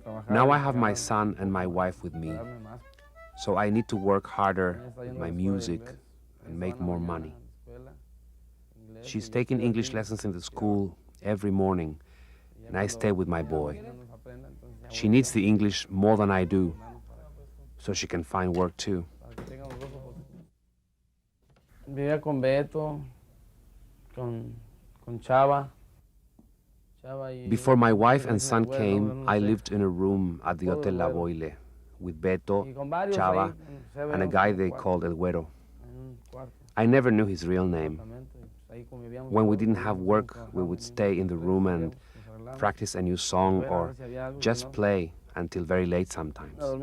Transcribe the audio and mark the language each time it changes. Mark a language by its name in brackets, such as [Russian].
[English] Now I have my son and my wife with me, so I need to work harder with my music and make more money. She's taking English lessons in the school every morning, and I stay with my boy. She needs the English more than I do, so she can find work too. [Spanish] Vivía con Beto, con Chava. [English] Before my wife and son came, I lived in a room at the Hotel La Boile with Beto, Chava, and a guy they called El Güero. I never knew his real name. When we didn't have work, we would stay in the room and practice a new song or just play until very late sometimes.